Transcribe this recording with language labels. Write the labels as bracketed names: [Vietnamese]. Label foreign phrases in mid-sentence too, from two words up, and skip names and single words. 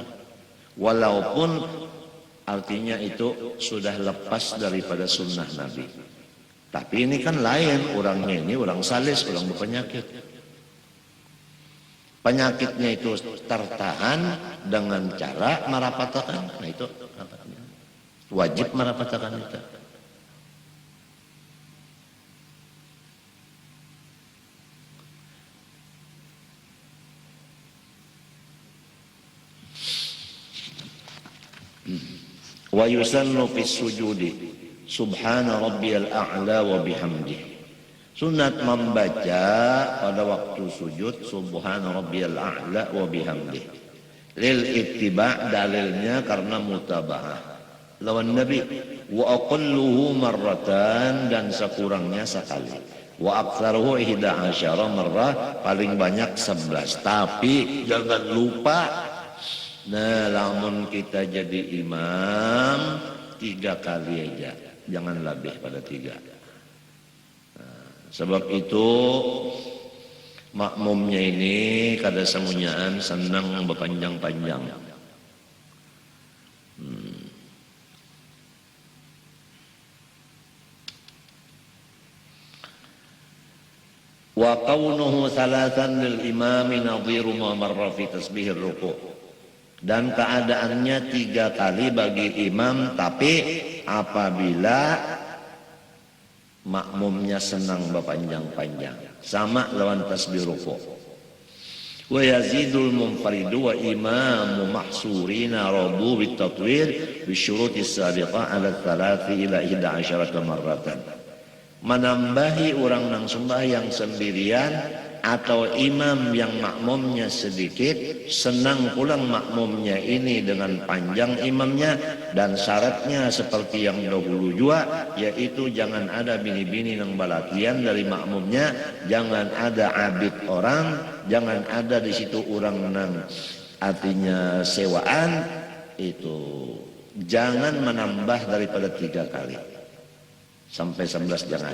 [Banjar] Walaupun artinya itu sudah lepas daripada sunnah Nabi. Tapi ini kan lain, orangnya ini orang salis, orang berpenyakit. Penyakitnya itu tertahan dengan cara marapatakan. Nah itu wajib marapatakan itu. [Arabic] ويسن في السجود سبحان ربي الأعلى وبحمده. [Banjar] Sunat membaca pada waktu sujud [Arabic] سبحان ربي الأعلى وبحمده. للاتباع' [Banjar] dalilnya karena mutaba'ah lawan Nabi. [Arabic] وأقله مرة [Banjar] dan sekurangnya sekali. [Arabic] وأكثره 11 مرة [Banjar] paling banyak 11. Tapi jangan lupa, nah lamun kita jadi imam 3 kali aja, jangan lebih pada 3. Nah, sebab itu makmumnya ini kada semunyaan senang berpanjang-panjang. [Arabic] وكونه ثلاثا للإمام نظير ما مر في تسبيح الركوع'. [Banjar] Dan keadaannya 3 kali bagi imam, tapi apabila makmumnya senang berpanjang-panjang sama lawan tasbih rukuk. [Arabic] ويزيد المنفرد وإمام محصورين رضوا بالتطويل بشروط سابقة على 3 إلى 11 مرة. [Banjar] Menambahi orang nang sembahyang sendirian atau imam yang makmumnya sedikit, senang pulang makmumnya ini dengan panjang imamnya, dan syaratnya seperti yang dahulu juga, yaitu jangan ada bini-bini yang balakian dari makmumnya, jangan ada abid orang, jangan ada di situ orang nang artinya sewaan, itu jangan menambah daripada 3 kali sampai 11 jangan.